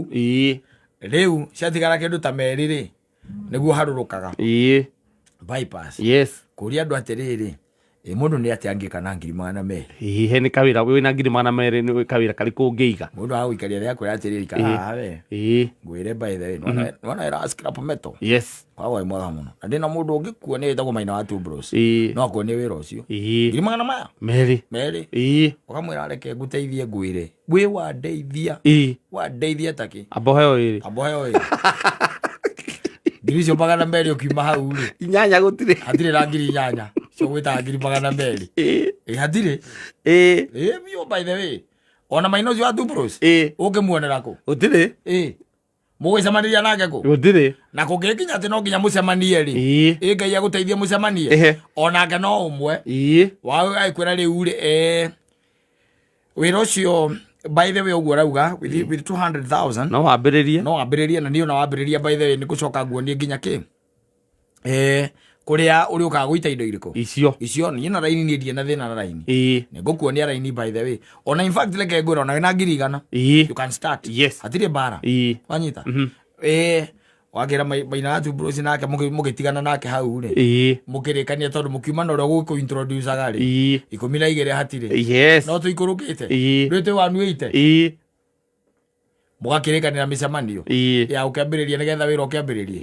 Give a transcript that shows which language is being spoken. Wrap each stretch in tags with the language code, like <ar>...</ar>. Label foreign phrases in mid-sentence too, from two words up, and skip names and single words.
<ki>Riu cethigara kindu ta meri ri niguo harurukaga. Bypass. Yes. Kuria andu atiriri mundu ni atiangika na ngiri 200. He ni kawira wina ngiri 200 ni kawira kari kungeiga. Mundu aguikaria ria kwira atiriri kana we. Ngwire</ki> <en>by the way.</en> <ki>Wana era</ki> <en>scrap metal.</en> <ki>Yes. Kwawa imwaga muno. Ndina mundu ungikuo ni etagwo Maina wa Two Bros. No ko ni wira ucio. Ngiri 200 Meri. Ukamwira areke guteithie ngwire. Gwi wa ndeithia. Wa ndeithia taki. Aboheo iri. Ngiri 200 ukiuma hau ri. Inyanya gutire. Hatire ra ngiri inyanya. So wita ngiri 200. Hatire. Bio</ki> <en>by the way.</en> <ki>Ona Maina wa Two Bros. Ukimuonera ku. Utire. Mugicemaniria nake ku. Utire. Na kungikinya ati no nginya mucemanie ri. Ngai aguteithie mucemanie. Onake no umwe. Wa aikwira riu ri wira ucio</ki> <en>by the way</en> <ki>uguo rauga with 200,000. No wambiririe na niyo na wambiriria</ki> <en>by the way</en> <ki>ni gucoka nguonie nginya ki kuria uri ukaga guita indo iriko icio ni na raini ni ndie na thina na raini ni ngukuonia raini</ki> <en>by the way</en> <ki>ona</ki> <en>in fact</en> <ki>leke ngwira ona na ngiri 100</ki> <en>you can start.</en> <ki>Yes. Hatire bara wanyita wagira Maina wa Two Bros nake mugitigana nake hau ri mukirikania tondu mukiuma na ro guku introduce agari 12 hatire. Yes. No tu ikurukite rete wanuite mugakirikanira micemanio ya ukiambiriria nigetha wira ukiambiririe.</ki>